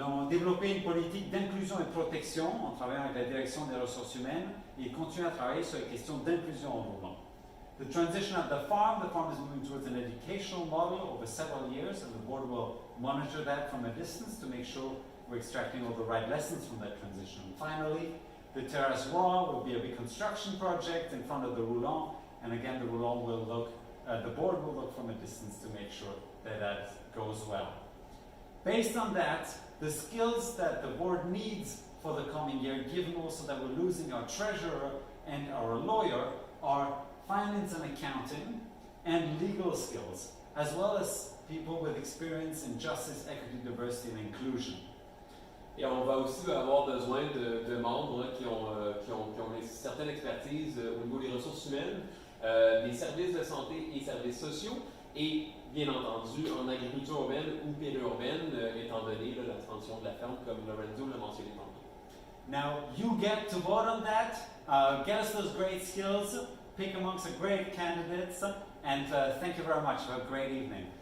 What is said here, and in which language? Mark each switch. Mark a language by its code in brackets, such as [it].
[fr] Développer une politique d'inclusion et de protection en travaillant avec la direction des ressources humaines et continuer à travailler sur les questions d'inclusion au Roulant. [en] The transition of the farm is moving towards an educational model over several years and the board will monitor that from a distance to make sure we're extracting all the right lessons from that transition. And finally, the terrace wall will be a reconstruction project in front of the Roulant, and again the Roulant will look, the board will look from a distance to make sure that goes well. Based on that, the skills that the board needs for the coming year, given also that we're losing our treasurer and our lawyer, are finance and accounting and legal skills, as well as people with experience in justice, equity, diversity and inclusion. [fr] Et on va aussi avoir besoin de membres qui ont une certaine expertise au niveau des ressources humaines, des services de santé et services sociaux, et bien entendu en agriculture urbaine ou périurbaine, étant donné la transition de la ferme, comme Lorenzo l'a mentionné tantôt. [en] Now you get to vote on that, get us those great skills, pick amongst the great candidates, and thank you very much. Have a great evening.